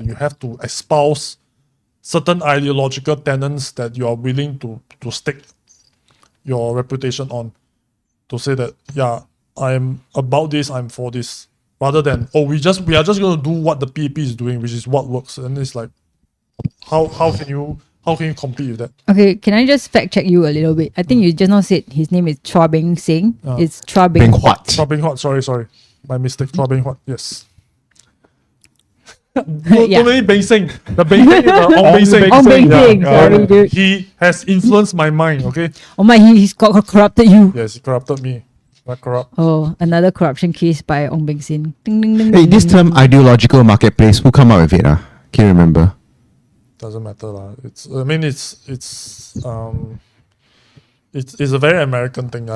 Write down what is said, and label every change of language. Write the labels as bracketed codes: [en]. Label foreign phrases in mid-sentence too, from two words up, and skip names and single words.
[en] You have to espouse certain ideological tenets that you are willing to stake your reputation on, to say that, yeah, I'm about this, I'm for this, rather than, we are just going to do what the PAP is doing, which is what works. And it's like, how can you compete with that? Okay, can I just fact check you a little bit? I think you just now said his name is Chua Beng Seng. It's Chua Beng Huat. Chua Beng Huat, sorry. My mistake. Chua Beng Huat, yes. Yeah. Too many Beng Seng. The Beng Seng is Ong Beng Seng. Ong Beng Seng, sorry, dude. He has influenced my mind, okay? Oh my, he's corrupted you. Yes, he corrupted me. Not corrupt. Oh, another corruption case by Ong Beng Seng. Ding, ding, ding, Hey, ding, this ding, term ding. ideological marketplace, who come up with it? Can you remember? Doesn't matter lah. It's a very American thing.